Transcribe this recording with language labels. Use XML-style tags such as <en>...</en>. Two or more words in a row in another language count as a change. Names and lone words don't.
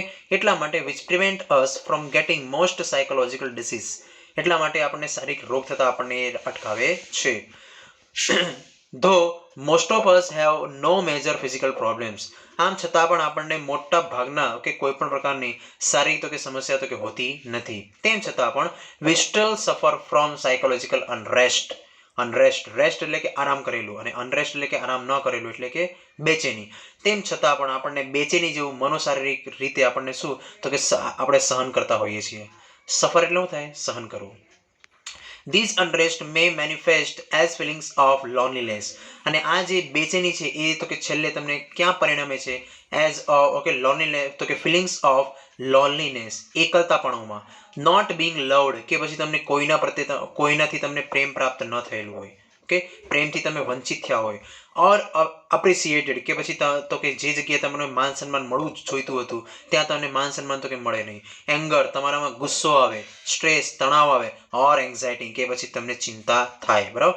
<gu>એટલા માટે</gu> <en>which prevent us from getting most psychological disease.</en> <gu>એટલા માટે આપણને શારીરિક રોગ થતા આપણને અટકાવે છે.</gu> <en>though most of us have no major physical problems.</en> <gu>આમ છતાં પણ આપણને મોટા ભાગના કે કોઈ પણ પ્રકારની શારીરિક તો કે સમસ્યા તો કે હોતી નથી. તેમ છતાં પણ</gu> <en>we still suffer from psychological unrest.</en> <gu>રેસ્ટ એટલે કે આરામ કરેલું, અને અનરેસ્ટ એટલે કે આરામ ન કરેલું એટલે કે બેચેની. તેમ છતાં પણ આપણને બેચેની જેવું મનોશારીરિક રીતે આપણને શું તો કે આપણે સહન કરતા હોઈએ છીએ. સફર એટલે શું થાય? સહન કરવું.</gu> <en>These unrest may manifest as feelings of loneliness.</en> <gu>અને આ જે બેચેની છે એ તો કે છેલ્લે તમને ક્યાં પરિણમે છે?</gu> <en>as okay loneliness,</en> <gu>તો કે</gu> <en>feelings of loneliness,</en> <gu>એકલતાપણુમાં,</gu> <en>not being loved</en> <gu>કે પછી તમને કોઈના પ્રત્યે કોઈનાથી તમને પ્રેમ પ્રાપ્ત ન થયેલું હોય, ઓકે, પ્રેમથી તમે વંચિત થયા હોય,</gu> <en>or appreciated</en> <gu>કે પછી તો કે જે જગ્યાએ તમને માન સન્માન મળવું જ જોઈતું હતું ત્યાં તમને માન સન્માન તો કે મળે નહીં, એંગર તમારામાં ગુસ્સો આવે, સ્ટ્રેસ તણાવ આવે,</gu> <en>or anxiety</en> <gu>કે પછી તમને ચિંતા થાય, બરાબર.</gu>